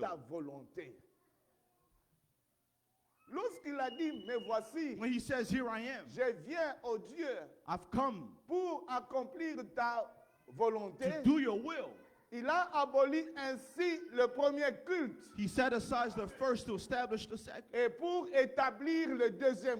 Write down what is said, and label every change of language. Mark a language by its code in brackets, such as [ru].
[fr] ta volonté. Lorsqu'il a dit, mais voici, [en] When he says, Here I am, [fr] je viens, au Dieu, [en] I've come [fr] pour accomplir ta volonté, [en] to do your will. [fr] il a aboli ainsi le premier culte [en] He set aside the first to establish the second, [fr] et pour établir le deuxième